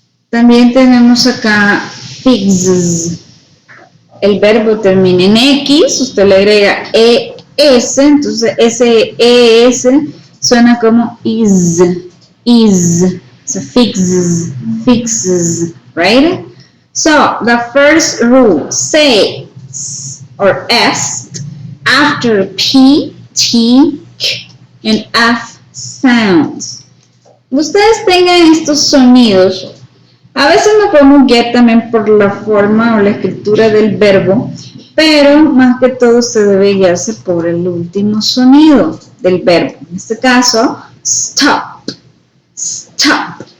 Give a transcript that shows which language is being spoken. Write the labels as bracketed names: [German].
[Spanish] También tenemos acá fixes. El verbo termina en X, usted le agrega ES, entonces ese ES suena como is. [English] So fixes, right? So the first rule, say or S after P, T, K, and F sounds. [Spanish] Ustedes tengan estos sonidos. A veces nos podemos guiar también por la forma o la escritura del verbo, pero más que todo se debe guiarse por el último sonido del verbo. En este caso, stop. Stop.